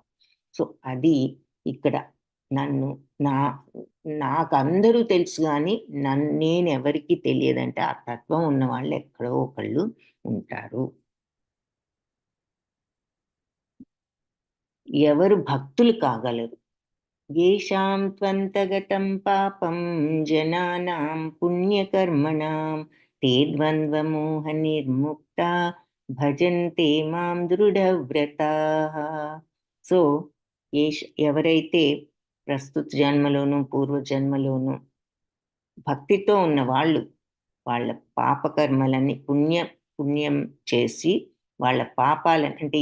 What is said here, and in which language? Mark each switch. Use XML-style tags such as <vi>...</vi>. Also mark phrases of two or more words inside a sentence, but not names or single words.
<te>సో అది ఇక్కడ నన్ను నా నాకందరూ తెలుసు గాని నేనెవరికీ తెలియదంటే ఆ తత్వం ఉన్నవాళ్ళు ఎక్కడో ఒకళ్ళు ఉంటారు. ఎవరు భక్తులు కాగలరు.</te> <sa>येषां त्वन्तगतं पापं जनानां पुण्यकर्मणां ते ద్వంద్వమోహనిర్ముక్తా భజంతే మాం దృఢవ్రతాః.</sa> <te>సో ఎవరైతే ప్రస్తుత జన్మలోను పూర్వజన్మలోను భక్తితో ఉన్న వాళ్ళు వాళ్ళ పాపకర్మలన్నీ పుణ్యం చేసి వాళ్ళ పాపాలను అంటే</te>